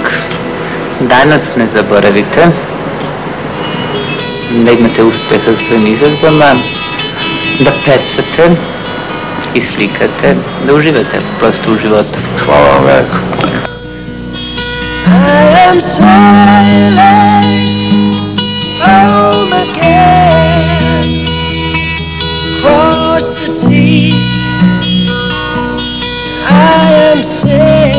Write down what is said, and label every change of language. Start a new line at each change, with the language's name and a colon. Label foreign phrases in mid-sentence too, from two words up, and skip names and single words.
Serbian: Danas ne zaboravite da imate uspeha sa svojim izrazbama, da pesate i slikate, da uživate prosto u životu. Hvala vam veliko.
English: I am sailing home again, across the sea. I am sailing